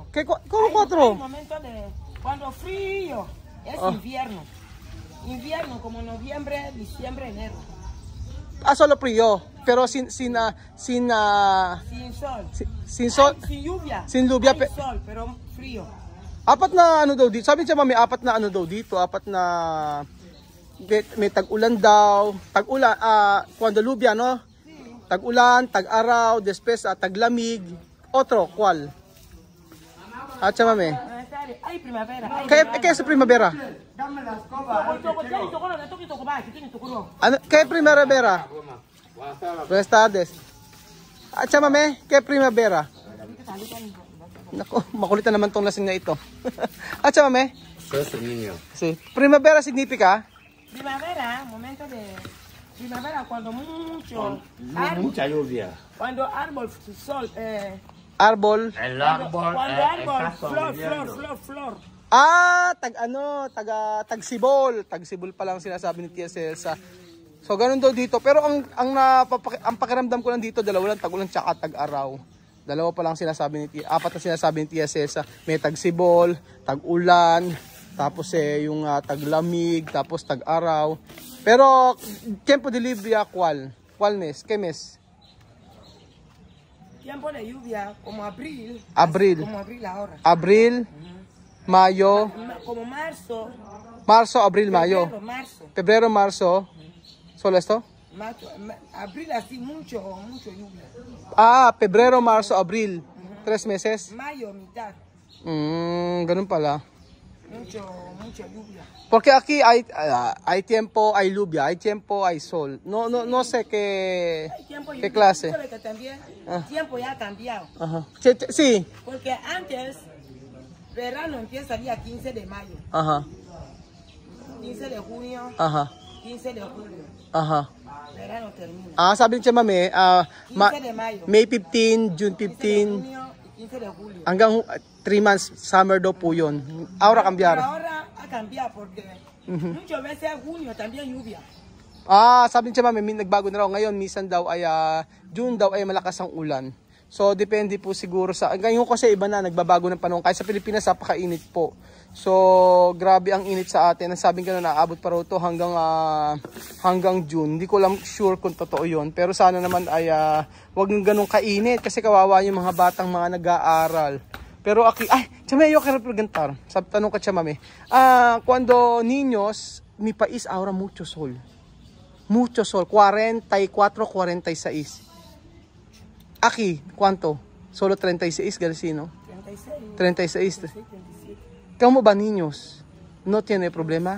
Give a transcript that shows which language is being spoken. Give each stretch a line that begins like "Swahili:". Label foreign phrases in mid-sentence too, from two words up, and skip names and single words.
Spanish: ¿Cómo 4? Hay momentos de cuando frío, es invierno. Invierno como noviembre, diciembre, enero. Solo frío, pero sin Sin sol. Sin sol. Ay, sin lluvia. Sin lluvia. Hay sol, pero frío.
Filipino: Apat na ano daw dito. Sabi niya may apat na ano daw dito, apat na may tag-ulan daw. Tag-ulan,
Spanish: cuando lluvia, no?
Filipino: Tag-ulan, tag-araw, después taglamig.
Spanish: Otro, ¿cuál? Mami. Hay primavera. ¿Qué es primavera? Dame la escoba. ¿Qué primavera? Buenas tardes. Mami, ¿qué primavera?
Filipino: Nako, makulitan naman tong lasing na ito.
Spanish: Mami? Sí. Primavera significa? Primavera, momento de primavera cuando mucha lluvia. Cuando árbol, sol, Árbol. El árbol, cuando árbol, flor.
Filipino: Tagsibol. Tagsibol pa lang sinasabi ni TSL sa. So ganun daw dito, pero ang pakiramdam ko lang dito, dalawa lang, tag-ulan tsaka tag-araw. Dalawa pa lang sinasabi ni apat na sinasabi ni TSL sa may tagsibol, tag-ulan, tapos yung taglamig, tapos tag-araw.
Spanish: Pero tiempo de lluvia ¿cuál mes? ¿Qué mes? Tiempo de lluvia como abril. Abril. Como abril ahora. Abril, Mayo, Como marzo. Marzo, Abril, Mayo. Marzo. Febrero, Marzo. ¿Solo esto? Abril así mucho lluvia. Febrero, Marzo, Abril. 3 meses. Mayo mitad.
Filipino: Ganun pala.
Spanish: Mucho lluvia. Porque aquí hay tiempo, hay lluvia, hay tiempo, hay sol. No sé qué clase. Que también tiempo ya ha cambiado. Ajá. Sí. Porque antes, verano empieza el día 15 de mayo. Ajá. 15 de junio. Ajá. 15 de julio. Ajá. Verano termina.
Filipino: Sabi niya mami,
Spanish: 15 de mayo.
English: May 15, June
Spanish: 15 de 15, junio y 15 de julio.
Filipino: hanggang 3 months, summer daw po yun.
Spanish: Ahora cambiar. Pero ahora ha cambiado porque muchas veces junio también lluvia.
Filipino: Sabi niya mami, nagbago na raw. Ngayon, minsan daw ay, June daw ay malakas ang ulan. So, depende po siguro sa, ngayon kasi iba na, nagbabago ng panahon. Kahit sa Pilipinas, napakainit po. So, grabe ang init sa atin. Ang sabi ko na naabot pa raw ito hanggang June. Hindi ko lang sure kung totoo yun. Pero sana naman ay wag ng ganun kainit kasi kawawa yung mga batang mga nag-aaral.
Spanish: Pero chame, yo quiero preguntar.
Filipino: Sabi, tanong ka, mami.
Spanish: Cuando niños, mi país ahora mucho sol. Mucho sol. 44, 46. Aquí, ¿cuánto? Solo 36, Garcino. 36. 37. ¿Cómo va niños? ¿No tiene problema?